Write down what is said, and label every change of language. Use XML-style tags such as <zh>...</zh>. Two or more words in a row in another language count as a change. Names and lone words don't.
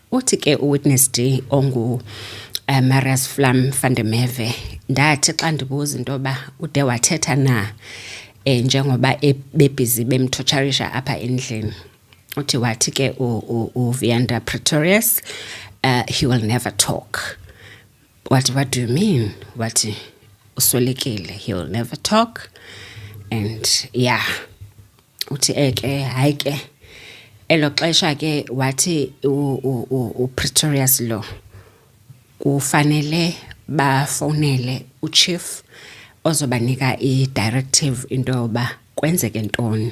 <xh>Uthi ke uWitness D ongu Marius Flam van der Merwe ndathi xa ndibuza into yoba ude wathetha na njengoba bebhizi bemthotsharisha apha endlini. Uthi wathi ke uVyanda Pretorius</xh> <en>he will never talk. What do you mean?</en> <xh>Wathi uswelekile,</xh> <en>he will never talk. And yeah,</en> <xh>uthi eke hayi ke elo xesha ke wathi uPretorius lo kufanele bafonele uchief ozobanika i-directive into yoba kwenzeke ntoni.</xh>